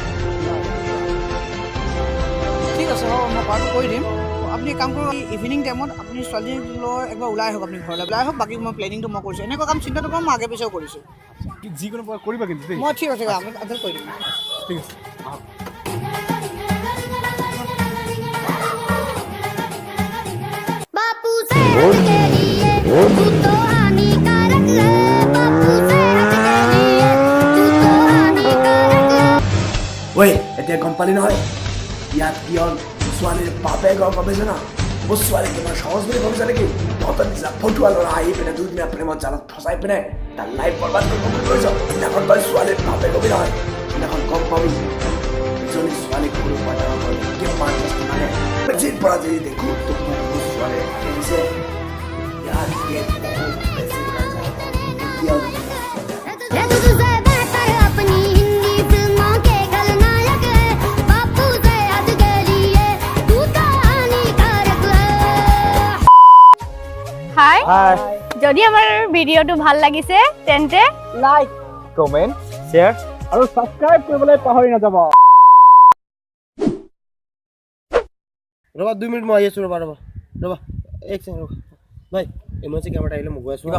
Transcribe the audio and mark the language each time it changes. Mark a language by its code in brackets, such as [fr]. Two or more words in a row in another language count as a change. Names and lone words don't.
[as] ঠিক আছে হ'ব মই কথাটো কৰি দিম আপুনি কাম কৰক [en] evening time [as] আপুনি ছোৱালীজনীক লৈ একবাৰ ওলাই আহক আপুনি ঘৰলৈ ওলাই আহক বাকী মই প্লেনিংটো মই কৰিছোঁ এনেকুৱা কাম চিন্তা নকৰোঁ মই আগে পিছেও কৰিছোঁ যিকোনো প্ৰকাৰ কৰিবা কিন্তু দেই মই ঠিক আছে আমি আধাৰ কৰি দিম ঠিক আছে [hi] बापू से हट के लिए तू तो हानिकारक है बापू से हट के लिए तू तो हानिकारक है [as] ঐ এতিয়া গম পালি নহয় ইয়াত কি হ'ল ছোৱালীৰ বাপে গম পাইছে না মোৰ ছোৱালী কিমান সহজ বুলি ভাবিছা নেকি তহঁতৰ নিচিনা ফটুৱা ল'ৰা আহি পিনে দুদিনীয়া প্ৰেমত জালত ফচাই পিনে তাৰ লাইফ বৰবাদ কৰিব বুলি কৈছ সেইদিনাখন তই ছোৱালীৰ বাপে কবি নহয় সেইদিনাখন গম পাবি ইজনী ছোৱালীক সৰু পৰা ডাঙৰ কৰি কিমান বস্তু মানে যেই পৰা যদি দেখো তোক মোৰ ছোৱালী আহিছে ইয়াতকে বহুত বেছি এতিয়াও [hi] है तुझसे बेहतर अपनी हिंदी फिल्मों के खलनायक है बापू से हट के लिए तू तो हानिकारक है [as] হাই যদি আমাৰ ভিডিঅ'টো ভাল লাগিছে তেন্তে লাইক কমেণ্ট শ্বেয়াৰ আৰু ছাবস্ক্ৰাইব কৰিবলৈ পাহৰি নাযাব ৰ'বা 2 মিনিট মই আহি আছোঁ ৰ'বা এক ছেকেণ্ড ৰ'বা ভাই এমএসি কেমেৰা আহিলে মই গৈ আছোঁ